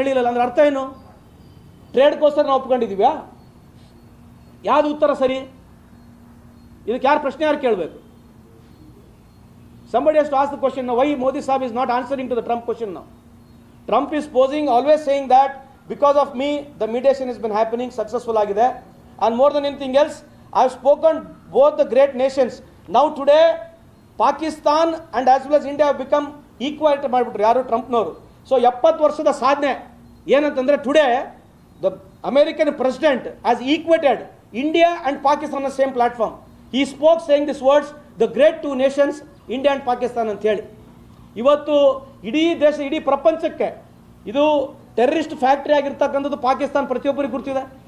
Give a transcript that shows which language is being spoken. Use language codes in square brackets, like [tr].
[kn] ಅಂದ್ರೆ ಅರ್ಥ ಏನು? ಟ್ರೇಡ್ಗೋಸ್ಕರ ನಾವು ಒಪ್ಕೊಂಡಿದ್ದೀವ್ಯಾ? ಯಾವುದು ಉತ್ತರ ಸರಿ? ಇದಕ್ಕೆ ಯಾರು ಪ್ರಶ್ನೆ ಯಾರು ಕೇಳಬೇಕು? [en] Somebody has to ask the question now, why Modi Sahib is not answering to the Trump question now? Trump is posing, always saying that because of me, the mediation has been happening, successful agide. And more than anything else, I have spoken both the great nations. Now today, Pakistan and as well as India have become equal to [kn] ಯಾರು ಟ್ರಂಪ್ನವರು. [en] so [kn] 70 ವರ್ಷದ ಸಾಧನೆ ಏನಂತಂದರೆ [en] Today the American president has equated India and Pakistan the same platform. He spoke saying this words the great two nations India and Pakistan ಅಂತೇಳಿ. [kn] ಇವತ್ತು ಇಡೀ ದೇಶ, ಇಡೀ ಪ್ರಪಂಚಕ್ಕೆ ಇದು ಟೆರರಿಸ್ಟ್ ಫ್ಯಾಕ್ಟ್ರಿ ಆಗಿರ್ತಕ್ಕಂಥದ್ದು ಪಾಕಿಸ್ತಾನ ಪ್ರತಿಯೊಬ್ಬರಿಗೆ ಗುರ್ತಿದೆ.